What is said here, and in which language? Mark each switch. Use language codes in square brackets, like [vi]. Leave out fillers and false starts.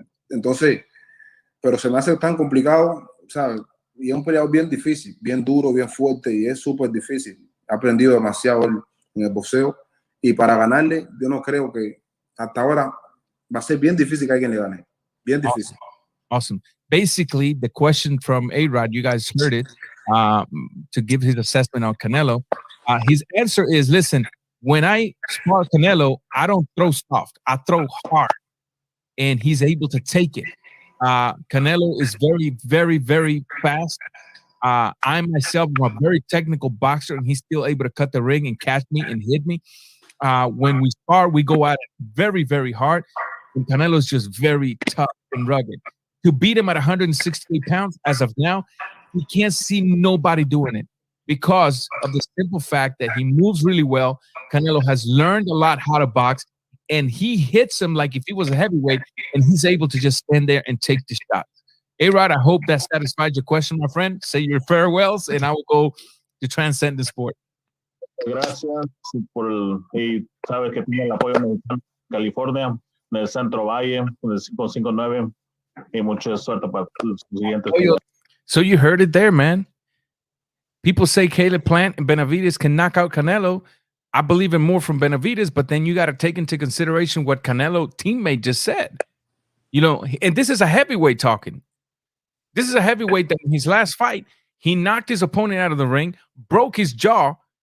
[es] Entonces, pero se me hace tan complicado, ¿sabes? Y es un peleador bien difícil, bien duro, bien fuerte y es súper difícil. Ha aprendido demasiado en el boxeo y para ganarle, yo no creo que hasta ahora va a ser bien difícil que alguien le gane. Bien difícil. [en] Awesome. Basically, the question from A-Rod, you guys heard it, to give his assessment on Canelo. His answer is, listen, when I spar Canelo, I don't throw soft. I throw hard. And he's able to take it. Canelo is very, very, very fast. I myself am a very technical boxer, and he's still able to cut the ring and catch me and hit me. When we spar, we go at it very, very hard. And Canelo is just very tough and rugged. To beat him at 168 pounds, as of now, we can't see nobody doing it because of the simple fact that he moves really well. Canelo has learned a lot how to box, and he hits him like if he was a heavyweight, and he's able to just stand there and take the shots. A-Rod, I hope that satisfied your question, my friend. Say your farewells, and I will go to Transcendent Sport. [es] Gracias y sabes que tiene el apoyo mexicano de California, del Centro Valle, del 559, y mucha suerte para los siguientes. [en] So you heard it there, man. People say Caleb Plant and Benavidez can knock out Canelo. I believe in more from Benavidez, but then you got to take into consideration what Canelo teammate just said. You know, and this is a heavyweight talking. This is a heavyweight that in his last fight, he knocked his opponent out of the ring, broke his jaw.